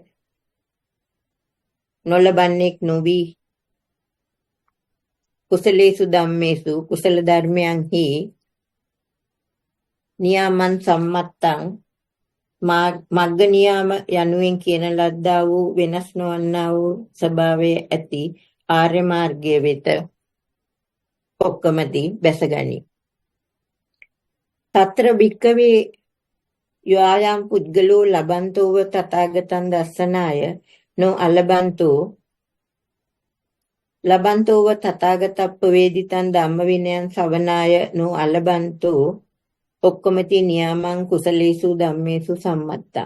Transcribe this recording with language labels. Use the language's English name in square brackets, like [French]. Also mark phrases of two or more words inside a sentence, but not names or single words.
[Sinhala] නොලබන්නේක් නොවී [Pali] කුසලේසු ධම්මේසු [Sinhala] කුසල ධර්මයන්හි [Pali] නියාමං සම්මත්තං [Sinhala] මග්ග නියාම යනුවෙන් කියන ලද්දා වූ වෙනස් නොවන්නා වූ ස්වභාවය ඇති ආර්ය මාර්ගයේ වෙත ඔක්කමති බැසගනි. [Pali] తత్ర භික්කවේ යෝයම් පුද්ගලෝ ලබන්තෝව තථාගතං දස්සනාය නෝ අලබන්තෝ ලබන්තෝව තථාගතප්පවේදිතං ධම්මවිනයං ශවනාය නෝ අලබන්තෝ ඔක්කමති නියාමං කුසලේසු ධම්මේසු සම්මත්තං.